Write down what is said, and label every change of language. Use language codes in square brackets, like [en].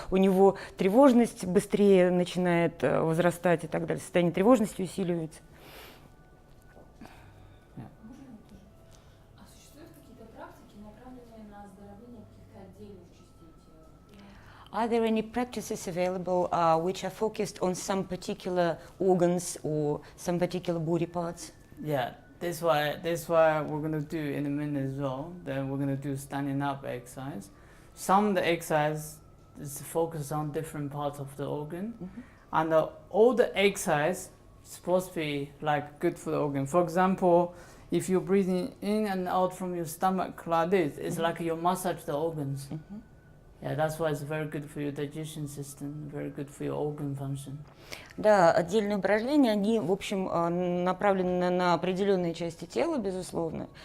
[ru] У него тревожность быстрее начинает возрастать и так далее. Состояние тревожности усиливается. А существуют какие-то практики, направленные на оздоровление каких-то отдельных частей тела? [en] Are there any practices available which are focused on some particular organs or some particular body parts? Yeah. That's why we're gonna do in a minute as well. Then we're gonna do standing up exercise. Some of the exercise is focused on different parts of the organ, and all the exercise is supposed to be like good for the organ. For example, if you're breathing in and out from your stomach like this, it's like you massage the organs. Yeah, that's why it's very good for your digestion system, very good for your organ function. [ru] Да, отдельные упражнения, они, в общем, направлены на определенные части тела, безусловно.